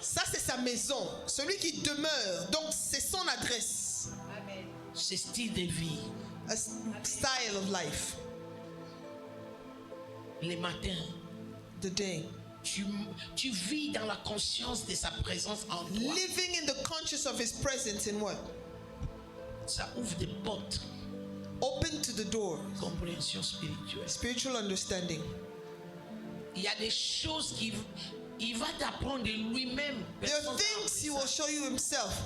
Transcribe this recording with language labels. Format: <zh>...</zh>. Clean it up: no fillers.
<fr>Ça, c'est sa maison. Celui qui demeure. Donc, c'est son adresse. Ce style de vie.</fr> <en>A style of life.</en> <fr>Les matins,</fr> <en>The day.</en> <fr>tu vis dans la conscience de sa présence en toi.</fr> <en>Living in the conscious of his presence in what?</en> <fr>Ça ouvre des portes.</fr> <en>Open to the door.</en> <fr>Compréhension spirituelle.</fr> <en>Spiritual understanding.</en> <fr>Il y a des choses il va t'apprendre de lui-même.</fr> <en>There are things he will show you himself.</en>